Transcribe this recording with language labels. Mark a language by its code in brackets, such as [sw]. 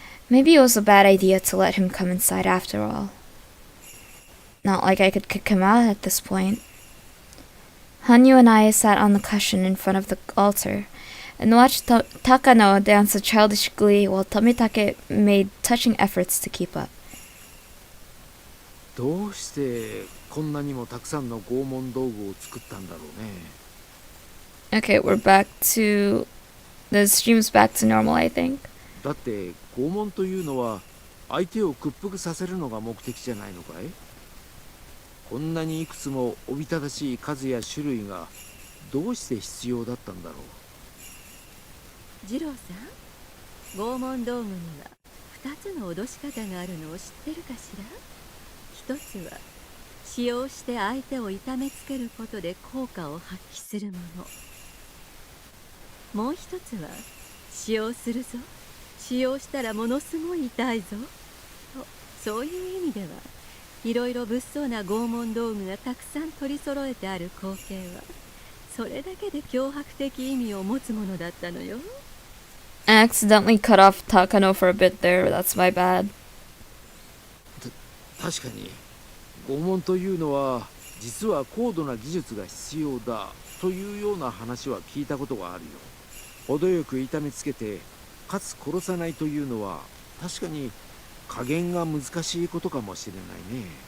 [en] Maybe it was a bad idea to let him come inside after all. Not like I could kick him out at this point. Hanyu and I sat on the cushion in front of the altar and watched Takano dance a childish glee while Tomitake made touching efforts to keep up. [ja] どうしてこんなにもたくさんの拷問道具を作ったんだろうね。 [en] Okay, we're back to... The stream's back to normal, I think. [ja] だって拷問というのは相手を屈服させるのが目的じゃないのかい？こんなにいくつもおびただしい数や種類がどうして必要だったんだろう。次郎さん、拷問道具には2つの脅し方があるのを知ってるかしら？一つは使用して相手を痛めつけることで効果を発揮するもの。もう一つは使用するぞ、使用したらものすごい痛いぞと、そういう意味ではいろいろ物騒な拷問道具がたくさん取り揃えてある光景はそれだけで脅迫的意味を持つものだったのよ。 [en] I accidentally cut off Takano for a bit there. That's my bad. [ja] 確かに拷問というのは実は高度な技術が必要だというような話は聞いたことがあるよ。程よく痛めつけてかつ殺さないというのは確かに加減が難しいことかもしれないね。